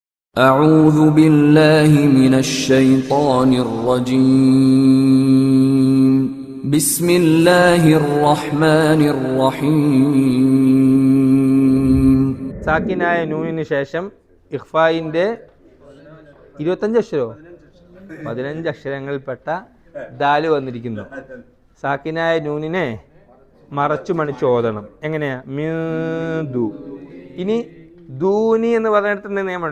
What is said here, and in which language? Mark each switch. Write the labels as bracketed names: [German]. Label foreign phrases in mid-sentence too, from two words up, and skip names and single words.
[Arabic] أعوذ بالله من الشيطان الرجيم بسم الله الرحمن الرحيم [Malayalam] സാക്കിനായ നൂനിന് ശേഷം ഇഖ്ഫായിൻ്റെ 15 അക്ഷരങ്ങളിൽപ്പെട്ട ദാല് വന്നിരിക്കുന്നു. സാക്കിനായ നൂനിനെ മറച്ചു മണിച്ച് ഓതണം. എങ്ങനെയാ? മീദു. ഇനി ദൂനി എന്ന് പറഞ്ഞിടത്തിന്റെ നിയമമാണ്.